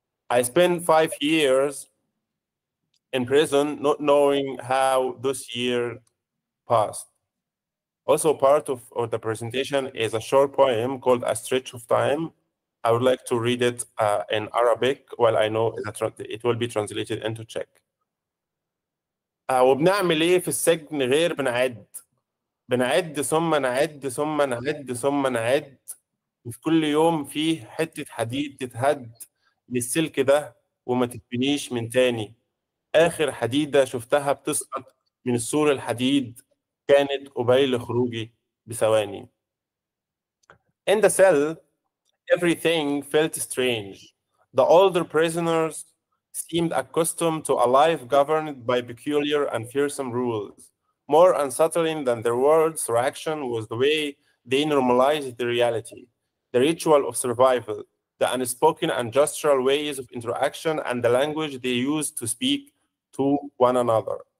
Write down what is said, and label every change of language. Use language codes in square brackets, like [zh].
[en] I spent 5 years in prison, not knowing how this year passed. Also, part of the presentation is a short poem called A Stretch of Time. I would like to read it in Arabic, while I know that it will be translated into Czech. [ar] وبنعمل ايه في السجن غير بنعد ثم نعد ثم نعد ثم نعد، وفي كل يوم فيه حتة حديد تتهد من السلك ده وما تتبنيش من تاني. آخر حديدة شفتها بتسقط من السور الحديد كانت قبيل خروجي بثواني. [en] In the cell, everything felt strange. The older prisoners seemed accustomed to a life governed by peculiar and fearsome rules. More unsettling than their words or action was the way they normalized the reality, the ritual of survival, the unspoken and gestural ways of interaction, and the language they used to speak to one another.